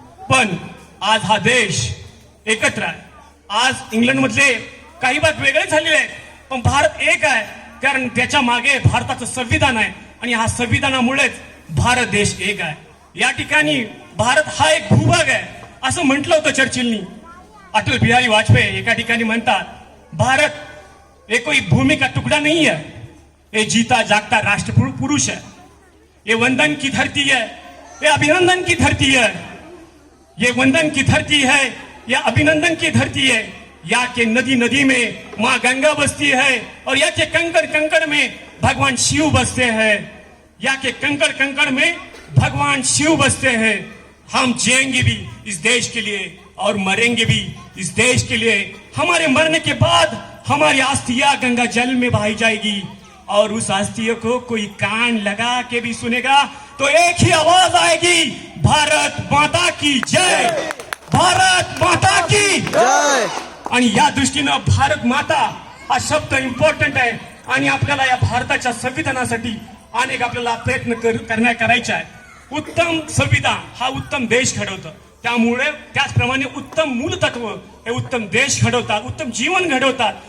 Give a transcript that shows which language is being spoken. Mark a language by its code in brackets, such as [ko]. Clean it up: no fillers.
[mr] पण आज हा देश एकत्र आहे. आज इंग्लंड मधले काही भाग वेगळे झालेले आहेत, पण भारत एक आहे, कारण त्याच्या मागे भारताचं संविधान आहे आणि हा संविधानामुळेच भारत देश एक आहे. या ठिकाणी भारत हा एक भूभाग आहे असं म्हटलं होतं चर्चिलनी. [hi] अटल बिहारी वाजपेयी [mr] एका ठिकाणी म्हणतात, [hi] भारत एक कोई भूमि का टुकड़ा नहीं है, ये जीता जागता राष्ट्र पुरुष है. ये वंदन की धरती है, ये अभिनंदन की धरती है. ये वंदन की धरती है, यह अभिनंदन की धरती है. या के नदी नदी में माँ गंगा बसती है और या के कंकड़ कंकड़ में भगवान शिव बसते हैं. या के कंकड़ कंकड़ में भगवान शिव बसते हैं. हम जिएंगे भी इस देश के लिए और मरेंगे भी इस देश के लिए. हमारे मरने के बाद हमारी अस्थियां गंगा जल में बहाई जाएगी और उस अस्थियों को कोई कान लगा के भी सुनेगा तो एक ही आवाज आएगी, भारत माता की जय, भारत माता की जय. [mr] आणि या दृष्टीनं भारत माता हा शब्द इम्पॉर्टंट आहे. आणि आपल्याला या भारताच्या संविधानासाठी अनेक आपल्याला प्रयत्न करायचे आहे. उत्तम संविधान हा उत्तम देश घडवतं. त्यामुळे त्याचप्रमाणे उत्तम मूलतत्व हे उत्तम देश घडवतात, उत्तम जीवन घडवतात.